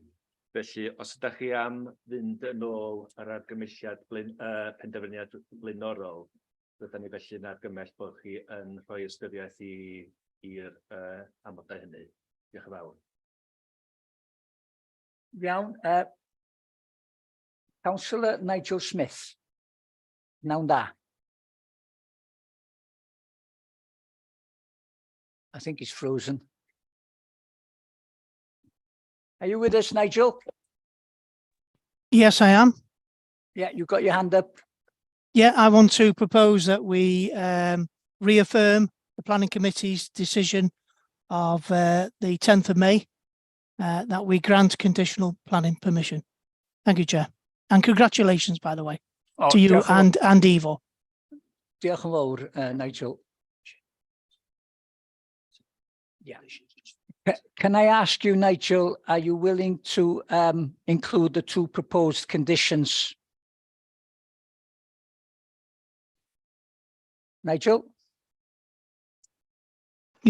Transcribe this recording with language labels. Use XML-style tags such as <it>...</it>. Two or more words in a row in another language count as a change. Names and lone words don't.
<cy>Felly, os ydych chi am fynd yn ôl yr argymelliad penderfyniad blaenorol, rydyn ni felly'n argymell bod chi yn rhoi ystyriaeth i'r amodau hynny. Diolch yn fawr. Iawn, Councillor Nigel Smith. Nawn da.</cy> <en>I think he's frozen. Are you with us, Nigel? Yes, I am. Yeah, you've got your hand up. Yeah, I want to propose that we reaffirm the Planning Committee's decision of the 10th of May, that we grant conditional planning permission. Thank you, Chair. And congratulations, by the way, to you and Ivo.</en> <cy>Diolch yn fawr, Nigel.</cy> <en>Yeah. Can I ask you, Nigel, are you willing to include the 2 proposed conditions? Nigel?</en>